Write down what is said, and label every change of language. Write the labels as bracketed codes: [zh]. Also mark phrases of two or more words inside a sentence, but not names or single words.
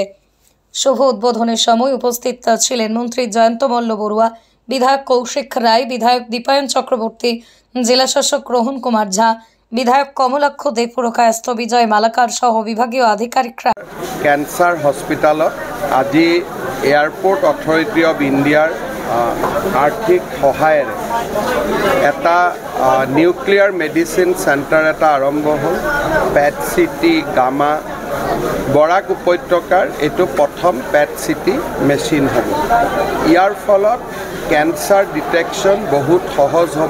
[bn] শুভ উদ্বোধনের সময় উপস্থিত ছিলেন মন্ত্রী জয়ন্ত মল্ল বড়ুয়া, বিধায়ক কৌশিক রায়, বিধায়ক দীপায়ন চক্রবর্তী, জেলা শাসক রোহন কুমার ঝা, বিধায়ক কমলাক্ষ দেবপুরকায়স্থ, বিজয় মালাকার সহ বিভাগীয় আধিকারিকরা। [as] ক্যান্সার হস্পিটালত আজি এয়ারপোর্ট অথরিটি অফ ইণ্ডিয়াৰ আৰ্থিক সহায়েৰে এটা [en] nuclear medicine centre [as] এটা আৰম্ভ হ'ল। পেট চিটি গামা বৰাক উপত্যকাৰ এইটো প্ৰথম [en] PET CT machine [as] হ'ব। ইয়াৰ ফলত [en] cancer detection [as] বহুত সহজ হ'ব।